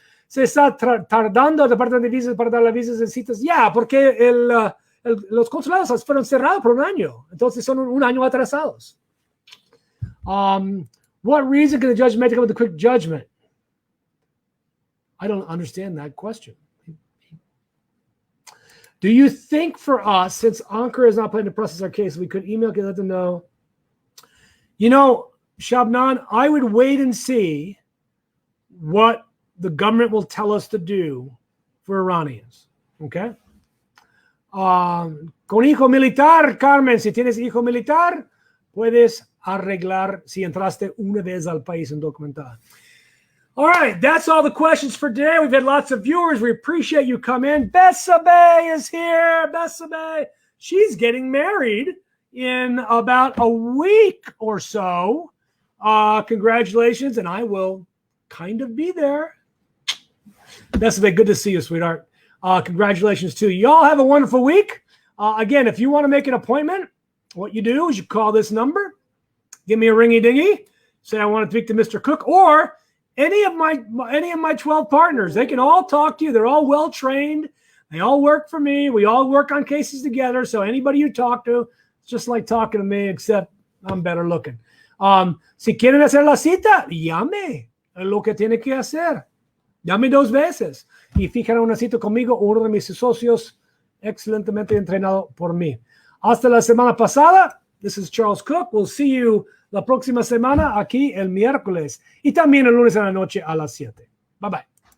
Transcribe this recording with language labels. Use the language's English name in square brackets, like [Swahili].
[Spanish] Se está tardando el departamento de visas para dar las visas en citas. Ya, porque los consulados fueron cerrados por un año. Entonces son un año atrasados. [English] What reason can the judge make to come with a quick judgment? I don't understand that question. Do you think for us, since Ankara is not planning to process our case, we could email and let them know? You know, Shabnan, I would wait and see what the government will tell us to do for Iranians. Okay? [Spanish] Con hijo militar, Carmen, si tienes hijo militar, puedes arreglar si entraste una vez al país undocumentado. [English] All right, that's all the questions for today. We've had lots of viewers. We appreciate you come in. Besabe is here. Besabe. She's getting married in about a week or so. Congratulations, and I will kind of be there. Besabe, good to see you, sweetheart. Congratulations to you. Y'all have a wonderful week. Again, if you want to make an appointment, what you do is you call this number, give me a ringy-dingy, say I want to speak to Mr. Kuck, or any of my 12 partners. They can all talk to you. They're all well-trained. They all work for me. We all work on cases together. So anybody you talk to, it's just like talking to me, except I'm better looking. [Spanish] Si quieren hacer la cita, llame. Es lo que tiene que hacer. Llame 2 veces. Y fijan una cita conmigo, uno de mis socios excelentemente entrenado por mí. Hasta la semana pasada. [English] This is Charles Kuck. We'll see you [Spanish] la próxima semana aquí el miércoles y también el lunes en la noche a las 7. [English] Bye bye.